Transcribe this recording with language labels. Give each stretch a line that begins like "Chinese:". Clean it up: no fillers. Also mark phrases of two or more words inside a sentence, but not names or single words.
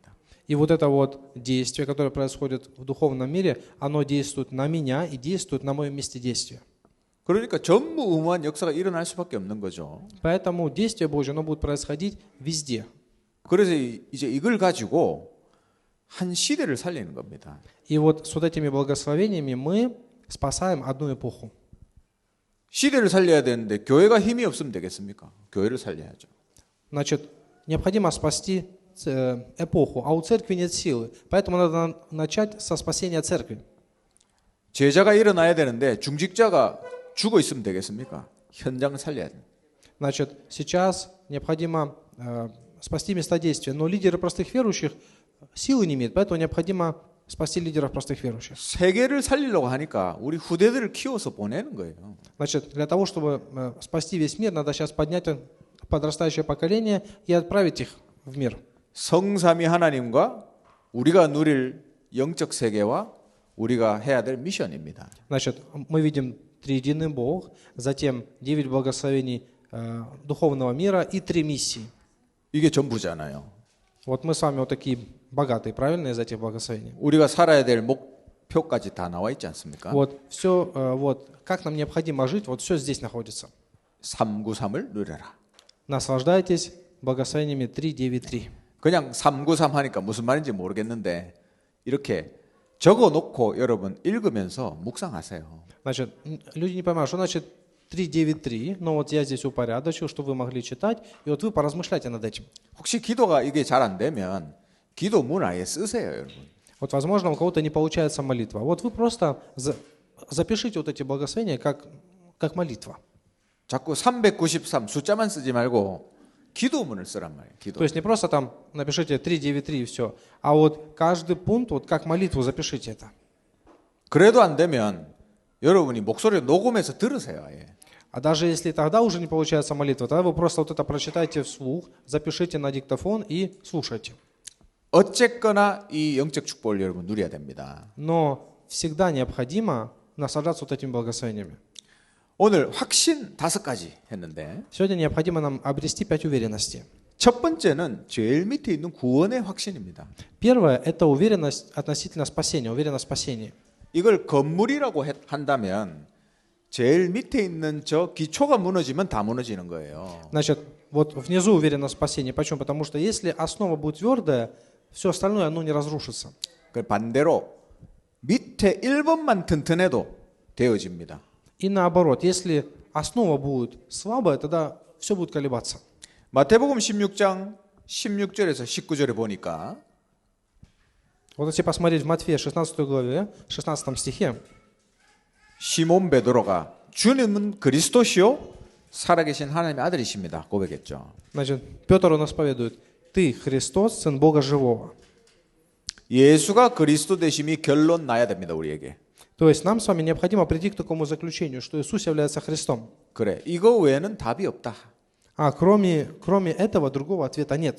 Russian: И вот это вот действие, которое происходит в духовном мире, оно действует на меня и действует на моем месте действия.
Korean: 그러니까 전무후무한 역사가 일어날 수밖에 없는 거죠.
Russian: Поэтому действие Божье, оно будет происходить везде.
Korean: 그래서 이제 이걸 가지고 한 시대를 살리는 겁니다.
Russian: И вот с вот этими благословениями мы спасаем одну эпоху.
Korean: 시대를 살려야 되는데 교회가 힘이 없으면 되겠습니까? 교회를 살려야죠.
Russian: Значит, необходимо спасти эпоху, а у церкви нет силы. Поэтому надо начать со спасения церкви.
Korean: 제자가 일어나야 되는데 중직자가 죽어 있으면 되겠습니까? 현장을 살려야 됩니다.
Russian: Значит, сейчас необходимо спасти места действия, но лидеры простых верующих силы не имеют, поэтому необходимо спасти лидеров простых верующих.
Korean: 세계를 살리려고 하니까 우리 후대들을 키워서 보내는 거예요.
Russian: Значит, для того, чтобы спасти весь мир, надо сейчас поднять подрастающее поколение и отправить их в мир.
Korean: 성삼위 하나님과 우리가 누릴 영적 세계와 우리가 해야 될 미션입니다.
Russian: Значит, мы видим триединый Бог, затем 9 благословений духовного мира и 3 миссии.
Korean: 이게 전부잖아요.
Russian: Вот мы с вами вот такие богатые, правильно, из этих благословений.
Korean: 우리가 살아야 될 목표까지 다 나와 있지 않습니까?
Russian: Вот все, вот как нам необходимо жить, вот все здесь находится.
Korean: 393을 누려라.
Russian: Наслаждайтесь благословениями 3, 9, 3.
Korean: 그냥 393 하니까 무슨 말인지 모르겠는데 이렇게 적어놓고 여러분 읽으면서 묵상하세요.
Russian: Значит, люди не понимают, что значит 393, но вот я здесь упорядочил, что вы могли читать, и вот вы поразмышляйте над этим.
Korean: 혹시 기도가 이게 잘 안 되면 기도문 아예 쓰세요, 여러분.
Russian: Вот, возможно, у кого-то не получается молитва. Вот вы просто запишите вот эти благословения как молитва.
Korean: 자꾸 393 숫자만 쓰지 말고 기도문을 쓰란 말이에요. 기도.
Russian: То есть не просто там напишите 393 и все, а вот каждый пункт, вот как молитву запишите это.
Korean: 그래도 안 되면 여러분이 목소리 녹음해서 들으세요, 아예.
Russian: А даже если тогда уже не получается молитва, тогда вы просто вот это прочитайте вслух, запишите на диктофон и слушайте.
Korean: 어쨌거나 이 영적 축복을 여러분 누려야 됩니다.
Russian: Но всегда необходимо наслаждаться вот этими благословениями.
Korean: 오늘 확신 5가지 했는데
Russian: Сегодня необходимо нам обрести 5 уверенностей.
Korean: 첫 번째는 제일 밑에 있는 구원의 확신입니다.
Russian: Первое – это уверенность относительно спасения, уверенность в спасении.
Korean: 이걸 건물이라고 한다면 제일 밑에 있는 저 기초가 무너지면 다 무너지는 거예요.
Russian: Значит, вот внизу уверенность в спасении. Почему? Потому что если основа будет твердая, все остальное оно не разрушится.
Korean: 반대로 밑에 1번만 튼튼해도 되어집니다.
Russian: И наоборот, если основа будет слабая, тогда все будет колебаться.
Korean: 마태복음 16장 16절에서 19절에 보니까
Russian: Вот если посмотреть в Матфея 16 главе, 16 стихе,
Korean: 시몬 베드로가 주님은 그리스도시요 살아계신 하나님의 아들이십니다. 고백했죠.
Russian: значит, Петр он исповедует: «Ты Христос, Сын Бога Живого».
Korean: 예수가 그리스도 되심이 결론 나야 됩니다, 우리에게.
Russian: То есть нам с вами необходимо прийти к такому заключению, что Иисус является Христом.
Korean: 그래, 이거 외에는 답이 없다.
Russian: А кроме этого другого ответа нет.